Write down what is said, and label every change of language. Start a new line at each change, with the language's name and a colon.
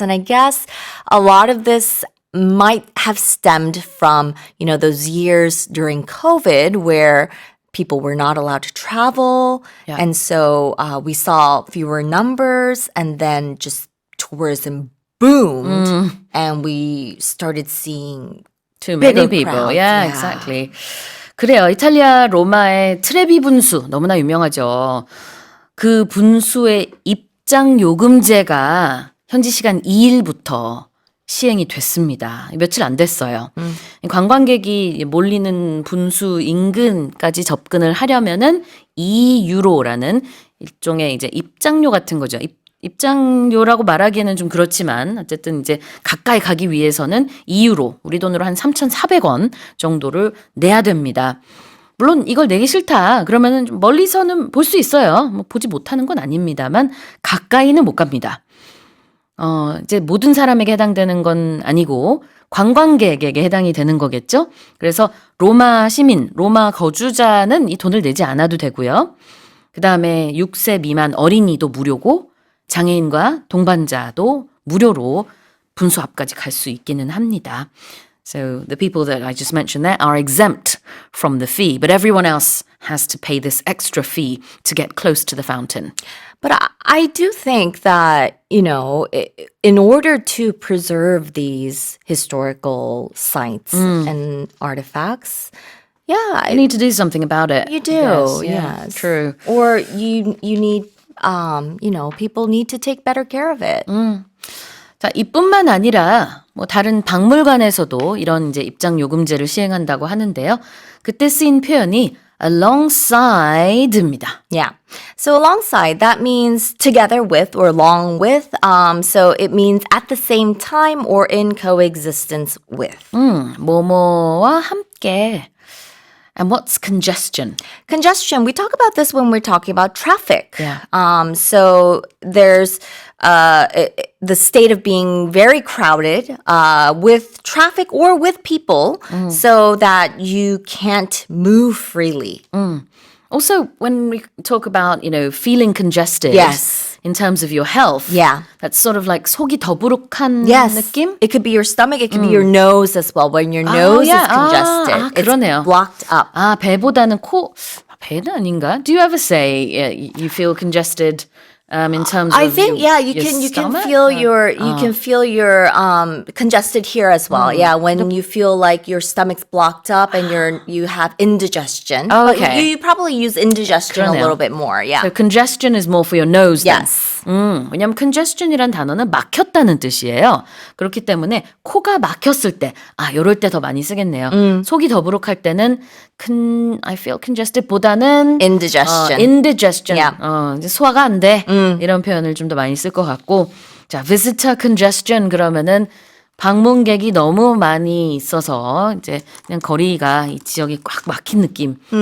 English: And I guess a lot of this might have stemmed from, those years during COVID where people were not allowed to travel. Yeah. And so we saw fewer numbers, and then just tourism boomed and we started seeing Too many bigger people. crowds. Yeah, exactly.
Korean: 그래요. 이탈리아 로마의 트레비 분수 너무나 유명하죠. 그 분수의 입장 요금제가 현지 시간 2일부터 시행이 됐습니다. 며칠 안 됐어요. 관광객이 몰리는 분수 인근까지 접근을 하려면은 2유로라는 일종의 이제 입장료 같은 거죠. 입장료라고 말하기에는 좀 그렇지만 어쨌든 이제 가까이 가기 위해서는 2유로, 우리 돈으로 한 3,400원 정도를 내야 됩니다. 물론 이걸 내기 싫다 그러면은 좀 멀리서는 볼 수 있어요. 뭐 보지 못하는 건 아닙니다만 가까이는 못 갑니다. 이제 모든 사람에게 해당되는 건 아니고 관광객에게 해당이 되는 거겠죠. 그래서 로마 시민, 로마 거주자는 이 돈을 내지 않아도 되고요. 그 다음에 6세 미만 어린이도 무료고 장애인과 동반자도 무료로 분수 앞까지 갈 수 있기는 합니다.
English: So the people that I just mentioned there are exempt from the fee, but everyone else has to pay this extra fee to get close to the fountain. But I do think that, in order to preserve these historical sites and artifacts, yeah, You need to do something about it. you do. Yes, yeah, Yes. true. Or you need, people need to take better care of it.
Korean: 자, 이뿐만 아니라 뭐 다른 박물관에서도 이런 이제 입장 요금제를 시행한다고 하는데요. 그때 쓰인 표현이 alongside입니다.
English: Yeah. So alongside, that means together with or along with. So it means at the same time or in coexistence with.
Korean: 뭐뭐와 함께.
English: And what's congestion? Congestion, we talk about this when we're talking about traffic. Yeah. So there's the state of being very crowded with traffic or with people so that you can't move freely. Also, when we talk about, feeling congested Yes. in terms of your health, Yeah. that's sort of like
Korean: 속이 더부룩한
English: Yes.
Korean: 느낌?
English: It could be your stomach, it could be your nose as well. When your nose yeah. is congested,
Korean: 그러네요.
English: it's blocked up.
Korean: 아, 배보다는 코, 배는 아닌가?
English: Do you ever say you feel congested in terms I of think your, you your can stomach? feel your congested here as well. Yeah, when you feel like your stomach's blocked up and you have indigestion. But Okay. you probably use indigestion a
Korean: 그러네요.
English: little bit more. Yeah. So congestion is more for your nose then. Yes.
Korean: 왜냐하면 congestion이란 단어는 막혔다는 뜻이에요. 그렇기 때문에 코가 막혔을 때, 요럴 때 더 많이 쓰겠네요. 속이 더부룩할 때는
English: I feel congested
Korean: 보다는
English: Indigestion. indigestion. Yeah.
Korean: 이제 소화가 안 돼. 이런 표현을 좀 더 많이 쓸 것 같고. 자, visitor congestion 그러면은 방문객이 너무 많이 있어서 이제 그냥 거리가 이 지역이 꽉 막힌 느낌.